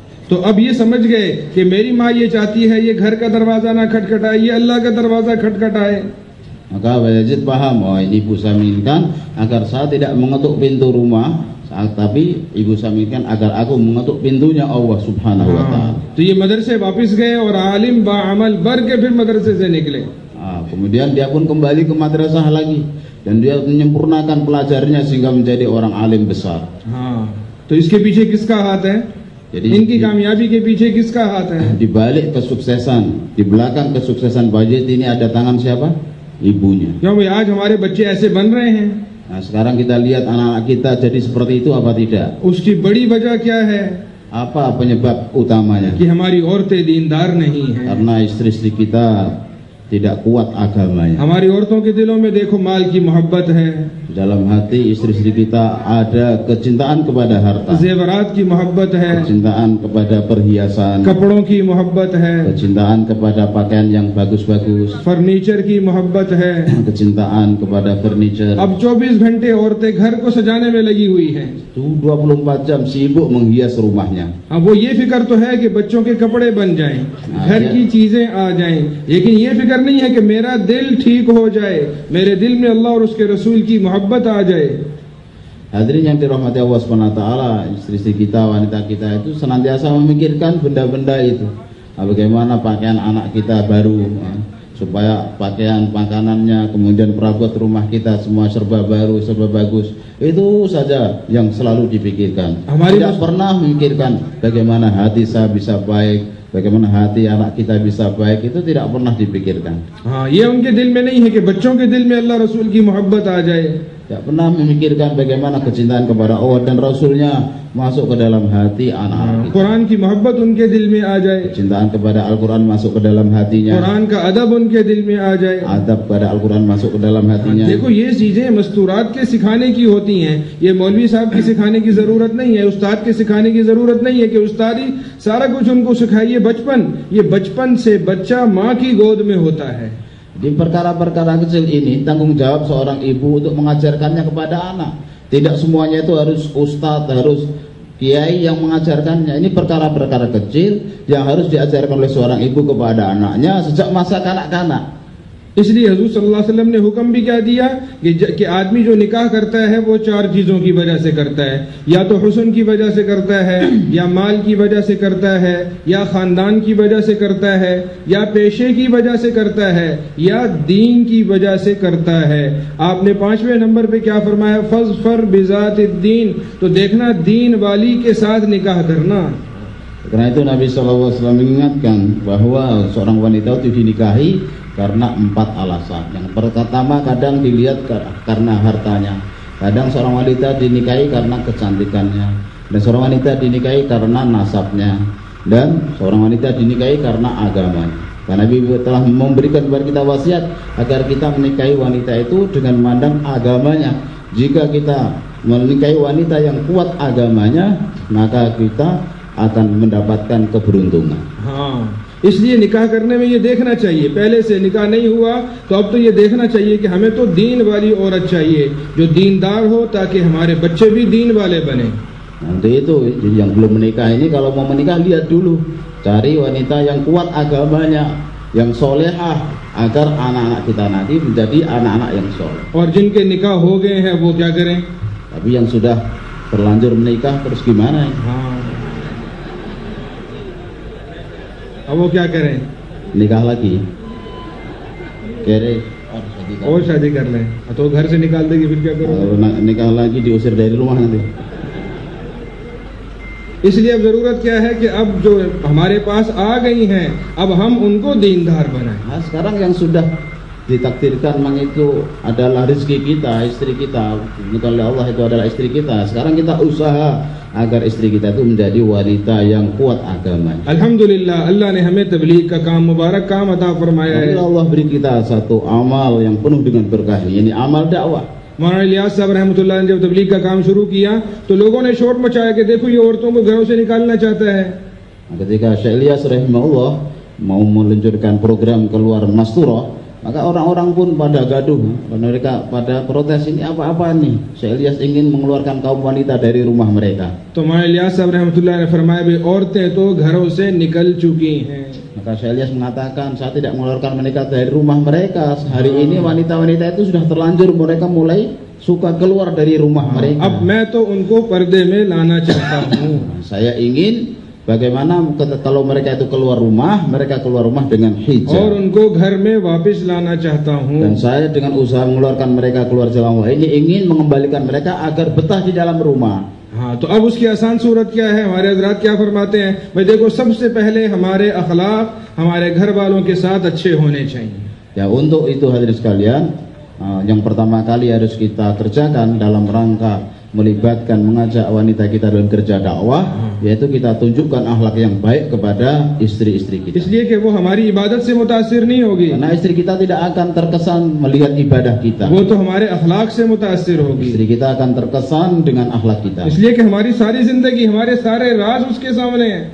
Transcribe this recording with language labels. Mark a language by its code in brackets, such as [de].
[hi] तो अब ये समझ गए कि मेरी माँ ये चाहती है ये घर का दरवाजा ना खटखटाए, ये अल्लाह का दरवाजा खटखटाए. [id] Maka Bayazid paham, oh ini ibu saya menginginkan agar saya tidak mengetuk pintu rumah, tapi ibu saya menginginkan agar aku mengetuk pintunya Allah Subhanahu wa Ta'ala. [hi] तो ये मदरसे वापस गए और आलिम बाअमल बर के फिर मदरसे से निकले. [id] Kemudian dia pun kembali ke madrasah lagi dan dia menyempurnakan pelajarnya sehingga menjadi orang alim besar. [hi] तो इसके पीछे किसका हाथ है? [id] Jadi [hi] इनकी कामयाबी के पीछे किसका हाथ है? [id] Di balik kesuksesan, di belakang kesuksesan Bayazid ini ada tangan siapa? Ibunya. [hi] क्यों भाई आज हमारे बच्चे ऐसे बन रहे हैं? [id] Nah, sekarang kita lihat anak-anak kita jadi seperti itu apa tidak? [hi] उसकी बड़ी वजह क्या है? [id] Apa penyebab utamanya? [hi] कि हमारी औरतें दीनदार नहीं हैं. [id] Karena istri-istri kita tidak kuat agamanya. [hi] हमारी औरतों के दिलों में देखो माल की मोहब्बत है. [id] Dalam hati istri-istri kita ada kecintaan kepada harta, [hi] जेवरात की मोहब्बत है, [id] kecintaan kepada perhiasan, [hi] कपड़ों की मोहब्बत है, [id] kecintaan kepada pakaian yang bagus-bagus, [hi] furniture की मोहब्बत है, [id] kecintaan kepada furniture. [hi] अब 24 घंटे औरतें घर को सजाने में लगी हुई हैं. [id] 24 jam sibuk menghias rumahnya. [hi] अब वो ये फिक्र तो है कि बच्चों के कपड़े बन जाएं, घर की चीजें आ जाएं, लेकिन ये फिक्र नहीं है कि मेरा दिल ठीक हो जाए, मेरे दिल में अल्लाह और उसके रसूल की मोहब्बत आ जाए. [id] Hadirin yang dirahmati Allah SWT, istri-istri kita, wanita kita itu senantiasa memikirkan benda-benda itu. Bagaimana pakaian anak kita baru, supaya pakaian makanannya, kemudian perabot rumah kita semua serba baru, serba bagus. Itu saja yang selalu dipikirkan. Tidak pernah memikirkan bagaimana hati saya bisa baik, bagaimana hati anak kita bisa baik, itu tidak pernah dipikirkan. [hi] ये उनके दिल में नहीं है कि बच्चों के दिल में अल्लाह रसूल की मोहब्बत आ जाए. [id] Tidak pernah memikirkan bagaimana kecintaan kepada Allah dan Rasulnya masuk ke dalam hati anak-anak kita. [hi] Quran की मोहब्बत उनके दिल में आ जाए. [id] Kecintaan kepada Al-Quran masuk ke dalam hatinya. [hi] Quran का अदब उनके दिल में आ जाए. [id] Adab kepada Al-Quran masuk ke dalam hatinya. [hi] देखो ये चीजें मस्तूरात के सिखाने की होती हैं. ये मौलवी साहब की सिखाने की जरूरत नहीं है, उस्ताद के सिखाने की जरूरत नहीं है कि उस्ताद ही सारा कुछ उनको सिखाइए. ये बचपन से बच्चा माँ की गोद में होता है. [id] Di perkara-perkara kecil ini tanggung jawab seorang ibu untuk mengajarkannya kepada anak. Tidak semuanya itu harus ustadz, harus kiai yang mengajarkannya. Ini perkara-perkara kecil yang harus diajarkan oleh seorang ibu kepada anaknya sejak masa kanak-kanak. [hi] इसलिए हुजूर सल्लल्लाहु अलैहि वसल्लम ने हुक्म भी क्या दिया कि आदमी जो निकाह करता है वो 4 चीज़ों की वजह से करता है, या तो हुस्न की वजह से करता है, या माल की वजह से करता है, या ख़ानदान की वजह से करता है, या पेशे की वजह से करता है, या दीन की वजह से करता है। आपने 5वें नंबर पे क्या फरमाया, [ar] फज़फर बिज़ातिद्दीन, [hi] तो देखना दीन वाली के साथ निकाह करना। [id] Karena itu Nabi SAW mengingatkan bahwa seorang wanita itu dinikahi karena 4 alasan. Yang pertama, kadang dilihat karena hartanya. Kadang seorang wanita dinikahi karena kecantikannya. Dan seorang wanita dinikahi karena nasabnya. Dan seorang wanita dinikahi karena agamanya. Karena Nabi telah memberikan kepada kita wasiat agar kita menikahi wanita itu dengan memandang agamanya. Jika kita menikahi wanita yang kuat agamanya, maka kita akan mendapatkan keberuntungan. [hi] इसलिए निकाह करने में ये देखना चाहिए, पहले से निकाह नहीं हुआ तो अब तो ये देखना चाहिए कि हमें तो दीन वाली औरत चाहिए जो दीनदार हो, ताकि हमारे बच्चे भी दीन वाले बने। [id] Nanti itu yang belum menikah ini kalau mau menikah lihat dulu, cari wanita yang kuat agamanya, yang solehah, agar anak-anak kita nanti menjadi anak-anak yang soleh. [hi] और जिनके निकाह हो गए हैं वो क्या करें? [id] Tapi yang sudah terlanjur menikah terus gimana? [hi] अब वो क्या करें? [id] Nikah lagi, kere [hi] और शादी कर लें, तो घर से निकाल देगी, फिर क्या करोगे? [id] nikah lagi diusir dari rumah nanti. [hi] इसलिए अब जरूरत क्या है कि अब जो हमारे पास आ गई हैं, अब हम उनको दीनदार बनाएं। [id] Nah, sekarang yang sudah ditakdirkan memang itu adalah rezeki kita, istri kita, oleh Allah itu adalah istri kita. Sekarang kita usaha agar istri kita itu menjadi wanita yang kuat agamanya. [hi] Alhamdulillah, Allah ने हमें तबलीग का काम, मुबारक काम अता फरमाया है। [id] Allah beri kita satu amal yang penuh dengan berkah, ini amal dakwah. [hi] मौलाना इलियास साहब रहमतुल्लाह ने जब तबलीग का काम शुरू किया तो लोगों ने शोर मचाया कि देखो ये औरतों को घरों से निकालना चाहता है। [id] Ketika Syekh Ilyas rahimahullah mau meluncurkan program keluar Masturah, maka orang-orang pun pada gaduh, mereka pada protes, ini apa-apa nih? Syekh Ilyas ingin mengeluarkan kaum wanita dari rumah mereka. [hi] तो मौलाना इलियास साहब रहमतुल्लाह ने फरमाया भी औरतें तो घरों से निकल चुकी हैं। [id] Maka Syekh Ilyas mengatakan, saya tidak mengeluarkan mereka dari rumah mereka. Hari ini wanita-wanita itu sudah terlanjur, mereka mulai suka keluar dari rumah mereka. [hi] अब मैं तो उनको पर्दे में लाना चाहता हूँ। [id] Saya ingin bagaimana kalau mereka itu keluar rumah, mereka keluar rumah dengan hijab. [hi] और उनको घर में वापस लाना चाहता हूँ। [id] Dan saya dengan usaha mengeluarkan mereka keluar jalan Allah ini ingin mengembalikan mereka agar betah di dalam rumah. [hi] हाँ, तो अब उसकी आसान सूरत क्या है? हमारे हज़रात क्या फरमाते हैं? भाई देखो, सबसे पहले हमारे अखलाक हमारे घर वालों के साथ अच्छे होने चाहिए। [id] Ya, untuk itu hadirin sekalian, yang pertama kali harus kita kerjakan dalam rangka melibatkan mengajak wanita kita dalam kerja dakwah, yaitu kita tunjukkan akhlak yang baik kepada istri-istri kita. [hi] इसलिए कि वो हमारी इबादत से मुतासिर नहीं होगी, [id] Karena istri kita tidak akan terkesan melihat ibadah kita. [hi] वो तो हमारे अखलाक से मुतासिर होगी। [id] Istri kita akan terkesan dengan akhlak kita. [hi] इसलिए कि हमारी सारी जिंदगी, हमारे सारे राज उसके सामने हैं।